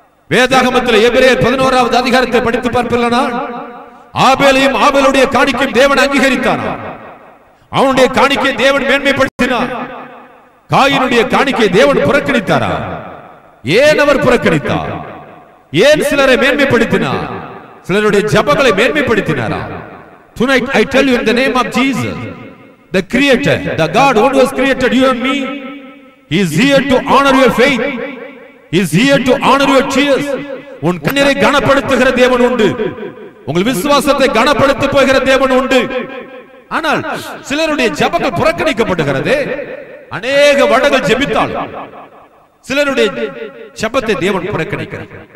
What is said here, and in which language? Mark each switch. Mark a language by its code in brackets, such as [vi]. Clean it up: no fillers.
[ta] வேதாகமத்தில் எபிரேயர் 11வது அதிகாரத்தை படித்து பார்ப்பீர்களா? ஆபேலையும் ஆபேலுடைய காணிக்கையும் தேவன் அங்கீகரித்தார். அவனுடைய காணிக்கை தேவன் மேன்மைப்படுத்தினார். காயினுடைய காணிக்கை தேவன் புறக்கணித்தாரா? ஏன் அவர் புறக்கணித்தார்? ஏன் சிலரை மேன்மைப்படுத்தினார்? சிலருடைய ஜெபங்களை மேன்மைப்படுத்தினாரா? [en] Tonight I tell you in the name of Jesus, the creator, the God who has created you and me, he is here to honor your faith. He is here to honor your tears. [ta] உன் கண்ணீரை கனப்படுத்துகிற தேவன் உண்டு. உங்கள் விசுவாசத்தை கனப்படுத்த போகிற தேவன் உண்டு. ஆனால் சிலருடைய ஜெபங்கள் புறக்கணிக்கப்படுகிறது. அநேக வருடங்கள் ஜெபித்தால் சிலருடைய ஜெபத்தை தேவன் புறக்கணிக்கிறார்.